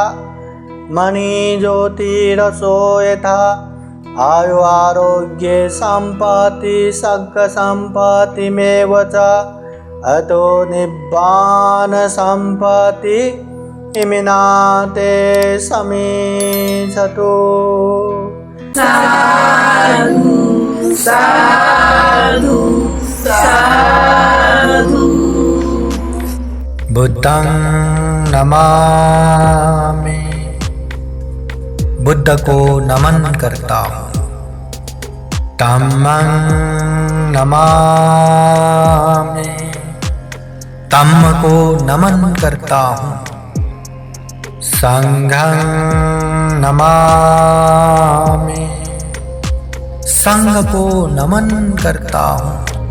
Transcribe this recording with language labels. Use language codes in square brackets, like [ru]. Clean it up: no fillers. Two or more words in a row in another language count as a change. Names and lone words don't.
[pi] मणिज्योतिरसो यथा। आयु आरोग्ये सम्पत्ति सर्गसम्पत्तिमेव च। अतो निब्बान सम्पत्ति इमिनाते समीक्षतु। साधु साधु साधु। बुद्धं नमामि। [hi] बुद्ध को नमन करता हूँ। [pi] धम्मं नमामि। [hi] धम्म को नमन करता हूँ। [pi] संघं नमामि। [hi] संघ को नमन करता हूँ।